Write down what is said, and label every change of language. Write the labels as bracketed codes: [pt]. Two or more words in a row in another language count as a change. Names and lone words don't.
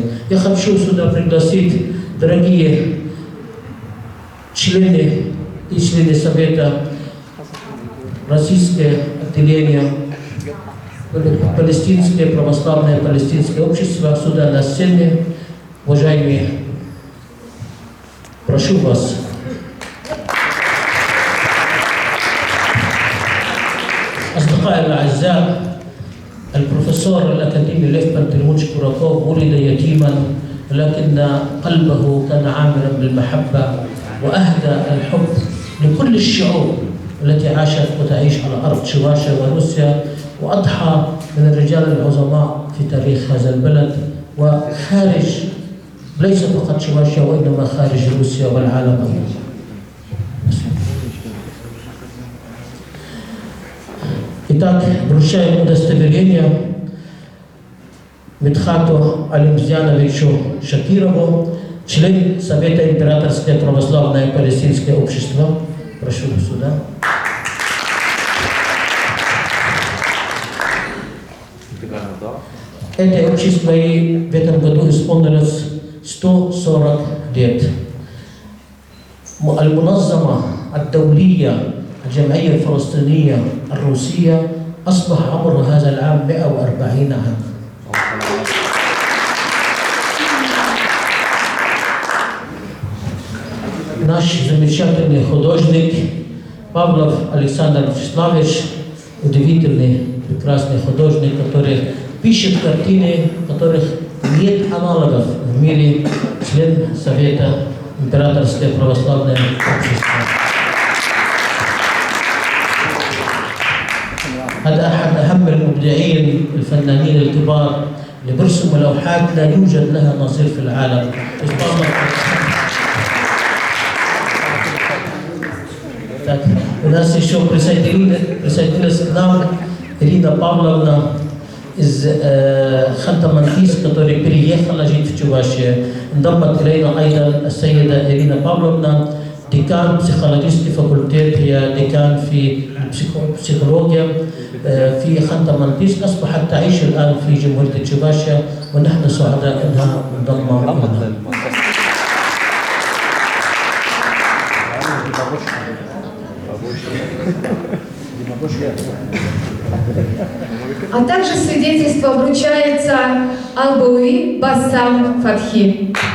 [ru] Я хочу сюда пригласить, дорогие члены и члены Совета, российское отделение, палестинское православное палестинское общество сюда на сцене. Уважаемые, прошу вас. [ar] أصدقائي الأعزاء، البروفيسور الأكاديمي ليف بانتليمونش كوراكوف ولد يتيما، ولكن قلبه كان عامرا بالمحبة وأهدى الحب لكل الشعوب التي عاشت وتعيش على أرض شواشة وروسيا، وأضحى من الرجال العظماء في تاريخ هذا البلد وخارج، ليس فقط شواشة وإنما خارج روسيا والعالم أيضا. [ru] Итак, вручаем удостоверение Мидхату Алимзяновичу Шакирову, член Совета Императорское православное палестинское общество. Прошу сюда. Это общество и в этом году исполнилось 140 лет. [ar] المنظمة الدولية الجمعية الفلسطينية الروسية أصبح عمر هذا العام 140 عام. [ru] Наш замечательный художник Павлов Александр Вячеславович, удивительный, прекрасный художник, который пишет картины, которых нет аналогов в мире, член Совета Императорское православное общество. [ar] هذا أحد أهم المبدعين الفنانين الكبار اللي برسموا لوحات لا يوجد لها نظير في العالم. [ru] У нас еще присоединилась к нам Ирина Павловна из Ханты-Мансийска, которая переехала жить в Чувашию. [ar] انضمت إلينا أيضا السيدة إرينا بافلوفنا، [ru] декан психологический факультет, [ar] هي ديكان في البسيكولوجيا في خانت-Мансийск، أصبحت تعيش الآن في جمهورية تشيفاشيا، ونحن سعداء أنها انضمت لنا. [ru] А также свидетельство вручается Албауи Басам Фатхи.